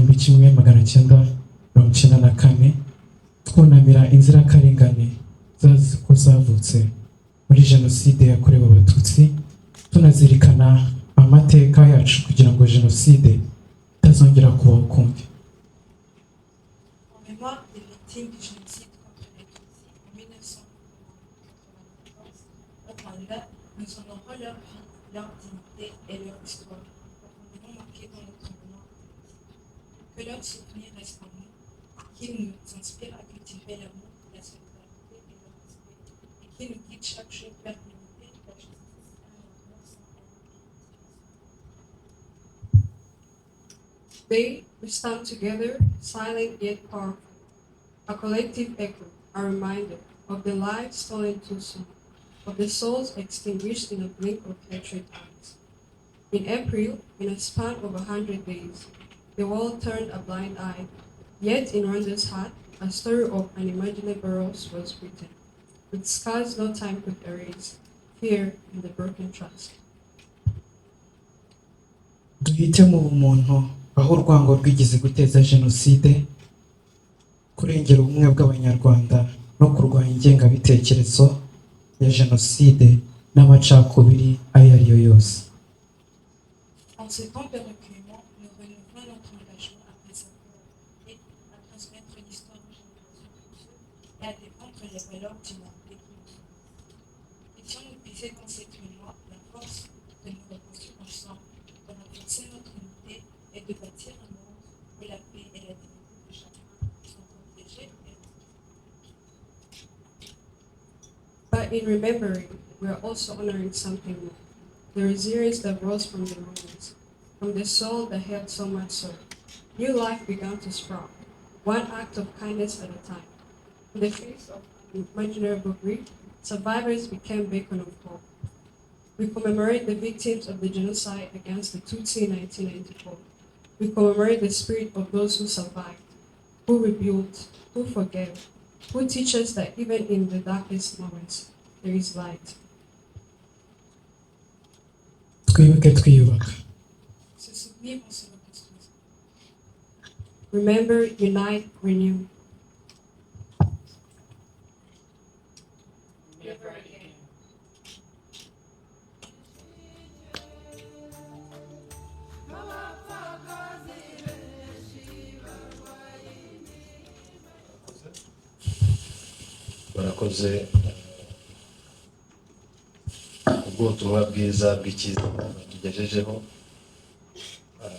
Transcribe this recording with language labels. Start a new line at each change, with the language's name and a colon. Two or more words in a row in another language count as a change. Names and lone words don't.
Kinyarwanda: w'1994, twunamira inzirakarengane ko zavutse muri Jenoside yakorewe Abatutsi, tunazirikana amateka yacu kugira ngo Jenoside bitazongera kubaho ukundi.
French: En mémoire des victimes du génocide contre les Tutsis en 1994, au Rwanda, nous honorons leur vie, leur dignité et leur histoire, profondément marquées dans notre mémoire collective. Que leur souvenir reste en nous, qu'ils nous inspirent à cultiver l'amour, la solidarité et le respect, et qu'ils nous guident chaque jour vers l'unité, la justice et un amour sans haine.
English: Today, we stand together, silent yet powerful, a collective echo, a reminder of the lives stolen too soon, of the souls extinguished in a blink of hatred eyes. In April, in a span of 100 days, the world turned a blind eye, yet in Rwanda's heart, a story of unimaginable loss was written, with scars no time could erase, fear and the broken trust.
Kinyarwanda: Duhitemo ubumuntu aho urwango rwigeze guteza Jenoside, kurengera ubumwe bw'Abanyarwanda no kurwanya ingengabitekerezo ya Jenoside n'amacakubiri ayo ari yo yose.
French: En ces temps de recueillement, nous renouvelons notre engagement à préserver la vérité, à transmettre l'histoire aux générations futures et à défendre les valeurs d'humanité qui nous sont. Puissions-nous puiser dans cette mémoire la force de nous reconstruire ensemble, de renforcer notre unité et de bâtir un monde où la paix et la dignité de chacun sont protégées et respectées.
English: But in remembering, we are also honoring something more. The resilience that rose from the ruins, from the soul that held so much sorrow. New life began to sprout, one act of kindness at a time. In the face of unimaginable grief, survivors became beacon of hope. We commemorate the victims of the genocide against the Tutsi in 1994. We commemorate the spirit of those who survived, who rebuilt, who forgave, who teach us that even in the darkest moments, there is light.
Kinyarwanda: Twibuke, twiyubaka.
French: Se souvenir en se reconstruisant.
English: Remember, unite, renew. Never again.
Kinyarwanda: Barakoze ubwo ubutumwa bwiza bw'icyiza batugejejeho.